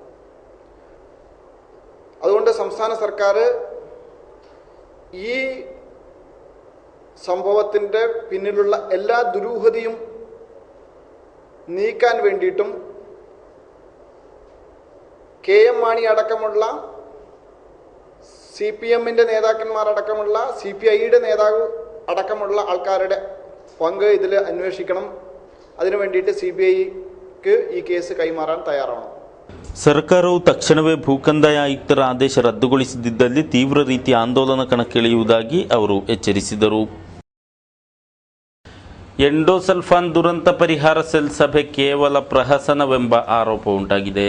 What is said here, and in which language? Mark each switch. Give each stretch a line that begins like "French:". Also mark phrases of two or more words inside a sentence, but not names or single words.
Malayalam: അതുകൊണ്ട് സംസ്ഥാന സർക്കാർ ഈ സംഭവത്തിൻ്റെ പിന്നിലുള്ള എല്ലാ ദുരൂഹതയും നീക്കാൻ വേണ്ടിയിട്ടും KM മാണി അടക്കമുള്ള CPMൻ്റെ നേതാക്കന്മാരടക്കമുള്ള CPIയുടെ നേതാവ് അടക്കമുള്ള ആൾക്കാരുടെ പങ്ക് ഇതിൽ അന്വേഷിക്കണം. അതിനു വേണ്ടിയിട്ട് CBIക്ക് ഈ കേസ് കൈമാറാൻ തയ്യാറാണ്.
Kannada: ಸರ್ಕಾರವು ತಕ್ಷಣವೇ ಭೂಕಂದಾಯ ಆಯುಕ್ತರ ಆದೇಶ ರದ್ದುಗೊಳಿಸದಿದ್ದಲ್ಲಿ ತೀವ್ರ ರೀತಿಯ ಆಂದೋಲನ ಕಣಕ್ಕಿಳಿಯುವುದಾಗಿ ಅವರು ಎಚ್ಚರಿಸಿದರು. ಎಂಡೋಸಲ್ಫಾನ್ ದುರಂತ ಪರಿಹಾರ ಸೆಲ್ ಸಭೆ ಕೇವಲ ಪ್ರಹಸನವೆಂಬ ಆರೋಪ ಉಂಟಾಗಿದೆ.